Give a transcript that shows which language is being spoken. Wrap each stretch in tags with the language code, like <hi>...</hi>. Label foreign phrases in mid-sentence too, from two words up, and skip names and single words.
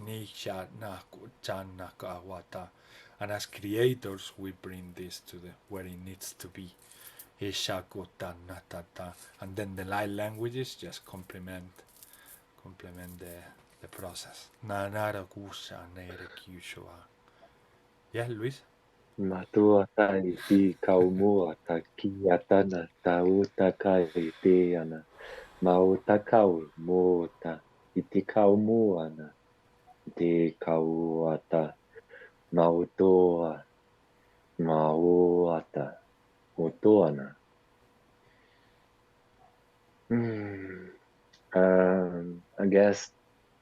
<en>And as creators, we bring this to where it needs to be. And then the light languages just complement the process. Yeah, Luis? Matua tai ti kaumua ta kiatana ta uta kai te ana. Mauta kau mota iti kaumuana te kauata mautoa mauata utoana. I guess</en>